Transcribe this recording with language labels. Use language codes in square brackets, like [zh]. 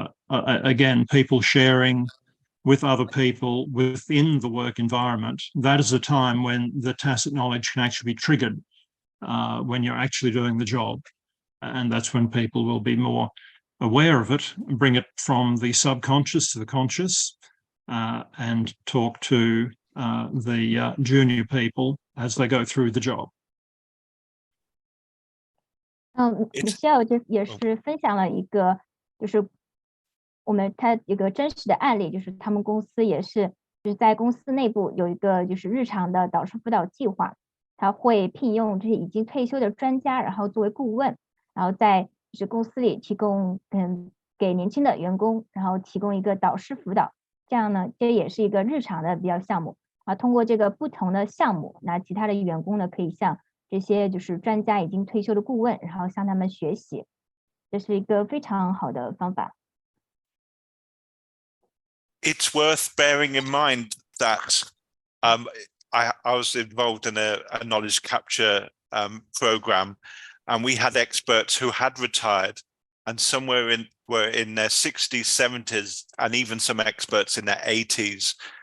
[en] Again, people sharing with other people within the work environment, that is a time when the tacit knowledge can actually be triggered when you're actually doing the job. And that's when people will be more aware of it, bring it from the subconscious to the conscious, and talk to the junior people as they go through the job. [zh] Michelle 就也是分享了一个，就是他一个真实的案例，就是他们公司也是就是在公司内部有一个就是日常的导师辅导计划，他会聘用这些已经退休的专家，然后作为顾问，然后在就是公司里提供给年轻的员工，然后提供一个导师辅导，这样呢，这也是一个日常的比较项目啊。通过这个不同的项目，那其他的员工呢可以向这些就是专家已经退休的顾问，然后向他们学习，这是一个非常好的方法。 [en] It's worth bearing in mind that I was involved in a knowledge capture program, and we had experts who had retired, and some were in their 60s, 70s, and even some experts in their 80s.